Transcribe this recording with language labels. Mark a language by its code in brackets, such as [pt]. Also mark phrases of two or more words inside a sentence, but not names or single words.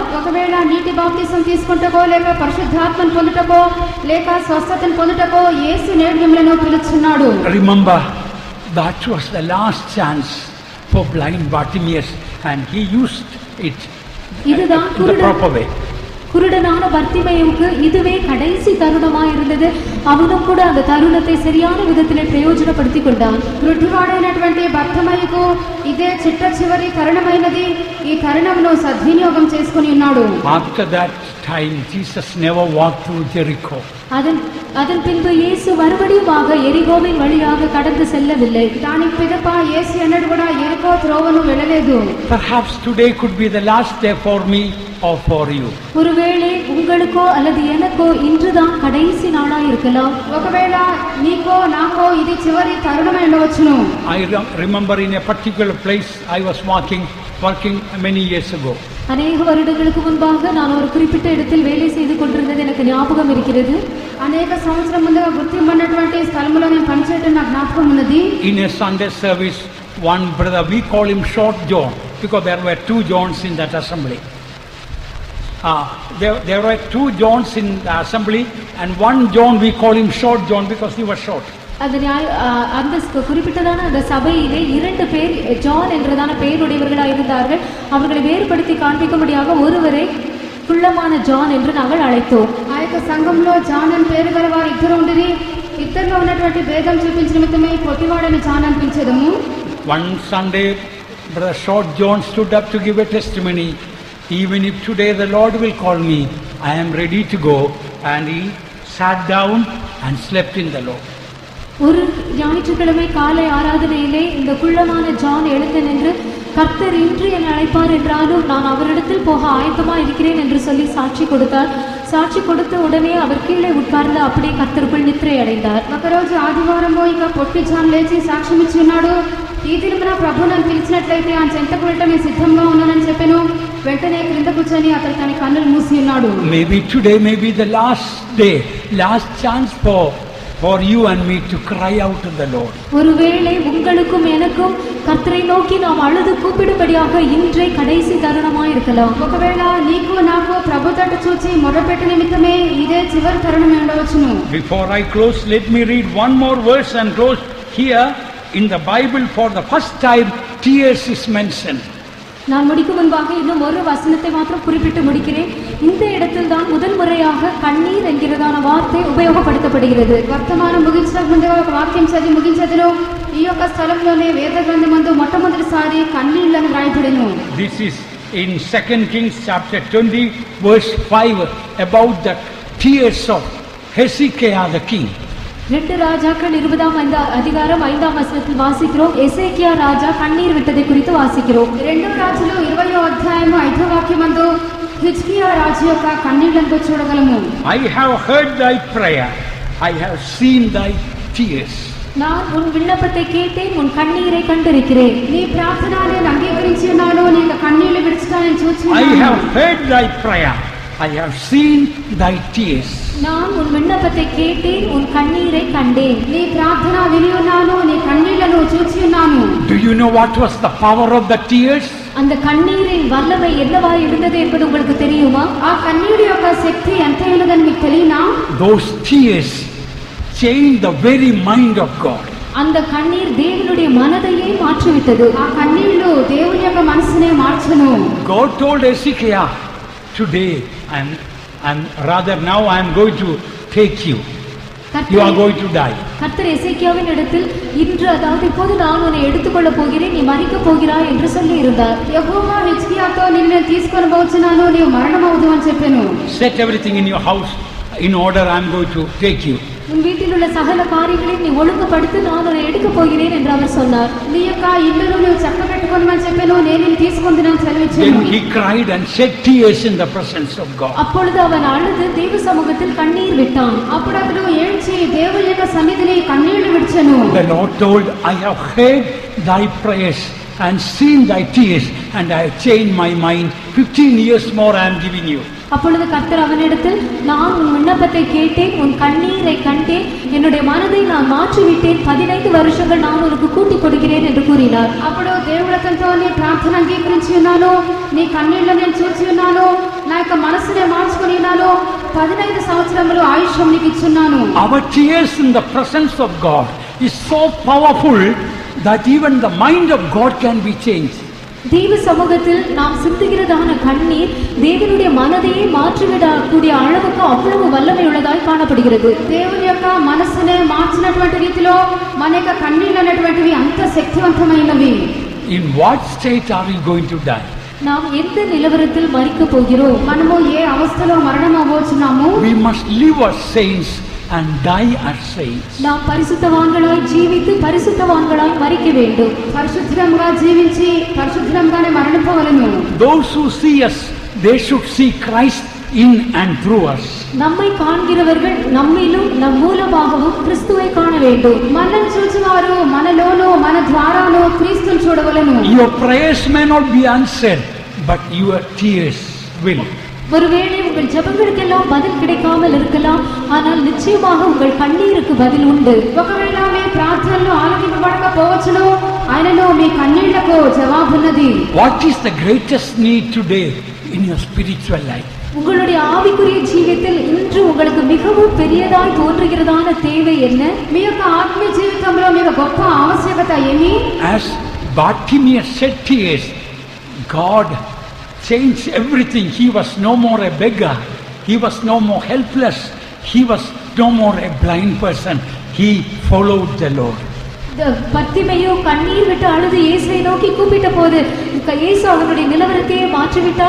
[te] ఒకవేళ నీటి బాప్తిసం తీసుకుంటకో లేక పరిశుద్ధాత్మను పొందుటకో లేక స్వస్థతను పొందుటకో యేసు నేడు మిమ్మల్ని పిలుచున్నాడు. [en] Remember, that was the last chance for blind Bartimaeus, and he used it [ta] இதுதான் [en] in the proper way. [ta] குருடனான பர்த்திமேயுவுக்கு இதுவே கடைசி தருணமாய் இருந்தது. அவனும் கூட அந்த தருணத்தை சரியான விதத்திலே பிரயோஜனப்படுத்திக் கொண்டான். [te] వృద్ధివాడైనటువంటి బర్తిమేయుకు ఇదే చిట్ట చివరి తరుణమైనది. ఈ తరుణమును సద్వినియోగం చేసుకుని ఉన్నాడు. [en] After that time, Jesus never walked through Jericho. [ta] அதன் பின்பு இயேசு மறுபடியுமாக எரிகோவின் வழியாக கடந்து செல்லவில்லை. [te] దాని పిదప యేసు ఎన్నడూ కూడా ఎరికో త్రోవను వెళ్ళలేదు. [en] Perhaps today could be the last day for me or for you. [ta] ஒருவேளை உங்களுக்கோ அல்லது எனக்கோ இன்றுதான் கடைசி நாளா இருக்கலாம். [te] ఒకవేళ నీకో నాకో ఇది చివరి తరుణమై ఉండవచ్చును. [en] I remember in a particular place I was working many years ago. [ta] அநேக வருடங்களுக்கு முன்பாக நான் ஒரு குறிப்பிட்ட இடத்தில் வேலை செய்து கொண்டிருந்தது எனக்கு ஞாபகம் இருக்கிறது. [te] అనేక సంవత్సరం ముందుగా గుర్తింపబడినటువంటి స్థలములో నేను పనిచేయడం నాకు జ్ఞాపకం ఉన్నది. [en] In a Sunday service, one brother, we call him Short John because there were 2 Johns in that assembly. There were 2 Johns in the assembly, and one John we call him Short John because he was short. [ta] அந்த குறிப்பிட்டதான அந்த சபையிலே 2 பேர் ஜான் என்றதான பெயருடையவர்களாக இருந்தார்கள். அவர்களை வேறுபடுத்தி காண்பிக்கும்படியாக ஒருவரை குள்ளமான ஜான் என்று நாங்கள் அழைத்தோம். [te] ఆ యొక్క సంఘంలో జాన్ అని పేరు గల వారు ఇద్దరు ఉండిరి. ఇద్దరిలో ఉన్నటువంటి భేదం చూపించిన నిమిత్తమే పొట్టివాడని జాన్ అని పిలిచేదము. [en] One Sunday, Brother Short John stood up to give a testimony. Even if today the Lord will call me, I am ready to go. And he sat down and slept in the Lord. [ta] ஒரு ஞாயிற்றுக்கிழமை காலை ஆராதனையிலே இந்த குள்ளமான ஜான் எழுந்து நின்று கர்த்தர் இன்று என்னை அழைப்பார் என்றாலும் நான் அவரிடத்தில் போக ஆயத்தமா இருக்கிறேன் என்று சொல்லி சாட்சி கொடுத்தார். [te] సాక్షి కొడుతూ ఉడనే [ta] அவர் கீழே உட்கார்ந்து அப்படியே கர்த்தருக்குள் நித்திரை அடைந்தார். [te] ఒకరోజు ఆదివారము ఇక పొట్టి జాన్ లేచి సాక్ష్యం ఇచ్చి ఉన్నాడు. ఈ దినమున ప్రభు నన్ను పిలిచినట్లయితే ఆ చెంతకు వెళ్ళటం నేను సిద్ధంగా ఉన్నానని చెప్పాను. వెంటనే క్రింద కూర్చొని అతను తన కన్నులు మూసి ఉన్నాడు. [en] Maybe today may be the last day, last chance for you and me to cry out to the Lord. [ta] ஒருவேளை உங்களுக்கும் எனக்கும் கர்த்தரை நோக்கி நாம் அழுது கூப்பிடும்படியாக இன்றே கடைசி தருணமாய் இருக்கலாம். [te] ఒకవేళ నీకు నాకు ప్రభు తట్టు చూచి మొరపెట్టు నిమిత్తమే ఇదే చివరి తరుణం ఉండవచ్చును. [en] Before I close, let me read one more verse and close. Here in the Bible for the first time tears is mentioned. [ta] நான் முடிக்கும் முன்பாக இன்னும் ஒரு வசனத்தை மாத்திரம் குறிப்பிட்டு முடிக்கிறேன். இந்த இடத்தில் தான் முதல் முறையாக கண்ணீர் என்கிறதான வார்த்தை உபயோகப்படுத்தப்படுகிறது. [te] వర్తమానం ముగించక ముందుగా ఒక వాక్యం చదివి ముగించదును. ఈ యొక్క స్థలంలోనే వేద గ్రంథమందు మొట్టమొదటిసారి కన్నీళ్లను రాయబడెను. [en] This is in 2 Kings chapter 20 verse 5 about the tears of Hezekiah the king. [ta] 2 ராஜாக்கள் 20ஆம் அதிகாரம் 5ஆம் வசனத்தில் வாசிக்கிறோம். எசேக்கியா ராஜா கண்ணீர் விட்டதை குறித்து வாசிக்கிறோம். [te] 2 రాజులు 20వ అధ్యాయము 5వ వాక్యమందు హిజ్కియా రాజు యొక్క కన్నీళ్లను చూడగలము. [en] I have heard thy prayer, I have seen thy tears. [ta] நான் உன் விண்ணப்பத்தை கேட்டேன், உன் கண்ணீரை கண்டிருக்கிறேன். [te] నీ ప్రార్థన నేను అంగీకరించి ఉన్నాను, నీ కన్నీళ్లు విడిచినా నేను చూచి ఉన్నాను. [en] I have heard thy prayer, I have seen thy tears. [ta] நான் உன் விண்ணப்பத்தை கேட்டேன், உன் கண்ணீரை கண்டேன். [te] నీ ప్రార్థన విని ఉన్నాను, నీ కన్నీళ్లను చూచి ఉన్నాను. [en] Do you know what was the power of the tears? [ta] அந்த கண்ணீரின் வல்லமை என்னவா இருந்தது என்பது உங்களுக்கு தெரியுமா? [te] ఆ కన్నీరు యొక్క శక్తి ఎంత ఉన్నదని మీకు తెలియనా? [en] Those tears changed the very mind of God. [ta] அந்த கண்ணீர் தேவனுடைய மனதையே மாற்றிவிட்டது. [te] ఆ కన్నీళ్లు దేవుని యొక్క మనసునే మార్చును. [en] God told Hezekiah, today and rather now I am going to take you. You are going to die. [ta] கர்த்தர் எசேக்கியாவின் இடத்தில் இன்று அதாவது இப்போது நான் உன்னை எடுத்துக்கொள்ள போகிறேன், நீ மரிக்க போகிறாய் என்று சொல்லி இருந்தார். [te] యెహోవా హిజ్కియాతో నిన్ను తీసుకొని పోవచ్చున్నాను, నీవు మరణమవుదు అని చెప్పాను. [en] Set everything in your house in order, I am going to take you. [ta] உன் வீட்டில் உள்ள சகல காரியங்களையும் நீ ஒழுங்குபடுத்தி நான் உன்னை எடுக்க போகிறேன் என்று அவர் சொன்னார். [te] నీ యొక్క ఇల్లును నువ్వు చక్కబెట్టుకోమని చెప్పాను, నేను నిన్ను తీసుకొందునని సెలవిచ్చాను. [en] Then he cried and shed tears in the presence of God. [ta] அப்பொழுது அவன் அழுது தேவ சமூகத்தில் கண்ணீர் விட்டான். [te] అప్పుడు అతడు ఏడ్చి దేవుని యొక్క సన్నిధిని కన్నీళ్లు విడిచెను. [en] The Lord told, I have heard thy prayers and seen thy tears, and I have changed my mind. 15 years more I am giving you. [ta] அப்பொழுது கர்த்தர் அவனிடத்தில், நான் உன் விண்ணப்பத்தை கேட்டேன், உன் கண்ணீரை கண்டேன், என்னுடைய மனதை நான் மாற்றிவிட்டேன், 15 வருஷங்கள் நான் உனக்கு கூட்டிக் கொடுக்கிறேன் என்று கூறினார். [te] అప్పుడు దేవుడు అతనితో నీ ప్రార్థన అంగీకరించి ఉన్నాను, నీ కన్నీళ్లు నేను చూచి ఉన్నాను, నా యొక్క మనసునే మార్చుకొని ఉన్నాను, 15 సంవత్సరములు ఆయుష్యం నీకు ఇచ్చున్నాను. [en] Our tears in the presence of God is so powerful that even the mind of God can be changed. [ta] தேவ சமூகத்தில் நாம் சிந்துகிறதான கண்ணீர் தேவனுடைய மனதையே மாற்றிவிடக்கூடிய அளவுக்கு அவ்வளவு வல்லமை உள்ளதாய் காணப்படுகிறது. [te] దేవుని యొక్క మనసునే మార్చినటువంటి రీతిలో మన యొక్క కన్నీళ్ళు అనేటువంటివి అంత శక్తివంతమైనవి. [en] In what state are you going to die? [ta] நாம் எந்த நிலவரத்தில் மரிக்க போகிறோம்? [te] మనము ఏ అవస్థలో మరణం అవ్వబోతున్నాము? [en] We must live as saints and die as saints. [ta] நாம் பரிசுத்தவான்களாய் ஜீவித்து பரிசுத்தவான்களாய் மரிக்க வேண்டும். [te] పరిశుద్ధంగా జీవించి పరిశుద్ధంగానే మరణింపవలెను. [en] Those who see us, they should see Christ in and through us. [ta] நம்மை காண்கிறவர்கள் நம்மிலும் நம் மூலமாகவும் கிறிஸ்துவை காண வேண்டும். [te] మనల్ని చూచువారు మనలోనూ మన ద్వారాను క్రీస్తుని చూడవలెను. [en] Your prayers may not be answered, but your tears will. [ta] ஒருவேளை உங்கள் ஜெபங்களுக்கெல்லாம் பதில் கிடைக்காமல் இருக்கலாம், ஆனால் நிச்சயமாக உங்கள் கண்ணீருக்கு பதில் உண்டு. [te] ఒకవేళ మీ ప్రార్థనలు ఆలకింపబడకపోవచ్చును, ఆయనలో మీ కన్నీళ్లకు జవాబున్నది. [en] What is the greatest need today in your spiritual life? [ta] உங்களுடைய ஆவிக்குரிய ஜீவியத்தில் இன்று உங்களுக்கு மிகவும் பெரியதாய் தோன்றுகிறதான தேவை என்ன? [te] మీ యొక్క ఆత్మీయ జీవితంలో మీకు గొప్ప ఆవశ్యకత ఏమి? [en] As Bartimaeus said tears, God changed everything. He was no more a beggar. He was no more helpless. He was no more a blind person. He followed the Lord. [ta] பத்திமையோ கண்ணீர் விட்டு அழுது இயேசுவை நோக்கி கூப்பிட்ட போது இயேசு அவனுடைய நிலவரத்தையே மாற்றிவிட்டார்.